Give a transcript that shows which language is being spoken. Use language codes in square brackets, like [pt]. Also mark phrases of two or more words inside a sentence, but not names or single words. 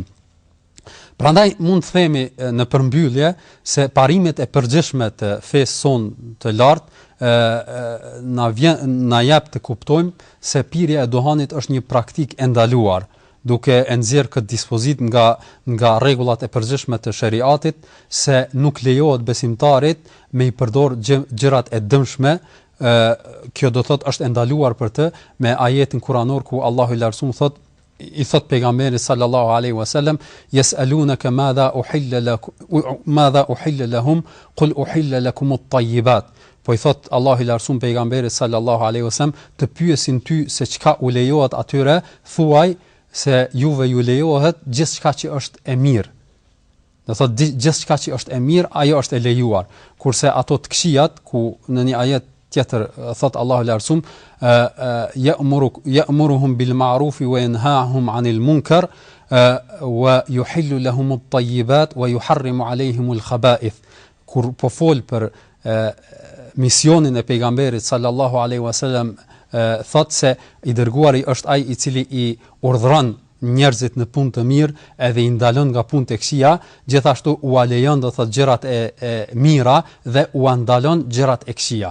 [sq] Prandaj mund të themi në përmbyllje se parimet e përgjithshme të fesë sonë të lartë na jap të kuptojmë se pirja e duhanit është një praktik e ndaluar, duke e nxjerrë këtë dispozit nga rregullat e përgjithshme të shariatit, se nuk lejohet besimtarit me i përdor gjërat e dëmshme. Kjo do thotë është e ndaluar për të, me ajetin kuranor ku Allahu i Lartësuar i thot pejgamberit [ar] صلى الله عليه وسلم: "يسألونك ماذا أحل لهم قل أحل لكم الطيبات." [sq] Po i thot Allahu i Lartësuar pejgamberit [ar] صلى الله عليه وسلم, [sq] të pyesin ty se çka u lejohet atyre, thuaj se juve ju lejohet gjithçka që është e mirë. Do thot gjithçka që është e mirë, ajo është e lejuar. Kurse ato të këqijat, ku në një ajet tjetër thot Allahu i Lartësuar: [ar] "يأمرهم بالمعروف وينهاهم عن المنكر ويحل لهم الطيبات ويحرم عليهم الخبائث." [sq] Kur po fol për misionin e pejgamberit [ar] صلى الله عليه وسلم, [sq] thot se i dërguari është ai i cili i urdhëron njerëzit në punë të mirë edhe i ndalon nga punë të këqija, gjithashtu u alejon do thotë gjërat e mira dhe u ndalon gjërat e këqija.